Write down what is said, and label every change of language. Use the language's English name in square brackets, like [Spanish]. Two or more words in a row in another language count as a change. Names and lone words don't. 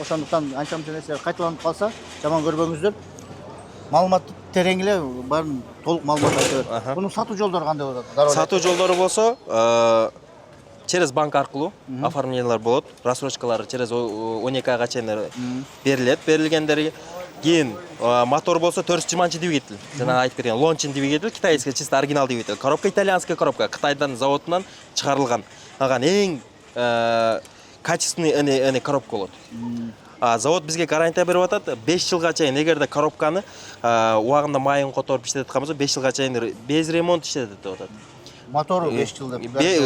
[Kyrgyz] Ошондуктан анча-мынча нерселер кайталанып калса, жаман көрбөңүздөр. Маалыматты терең эле баарын толук маалымат айтып бер. Мунун сатуу жолдору кандай болот? Сатуу жолдору болсо [Russian] через банк [Kyrgyz] аркылуу оформлениялар болот. Рассрочкалары через 12 айга чейин берилет. Берилгендери кийин мотор болсо 420 двигатель. Жана айтып берген Лончин двигатель, [Russian] китайский чисто оригинал двигатель. Коробка итальянская коробка, [Kyrgyz] Кытайдан заводунан чыгарылган. Аган эң [Russian] качественный коробка [Kyrgyz] болот. Завод бизге гарантия берип атат, 5 жылга чейин эгерде коробканы убагында майын которуп иштетип аткан болсо, 5 жылга чейин [Russian] без ремонт [Kyrgyz] иштетет деп атат. Мотору 5 жыл деп.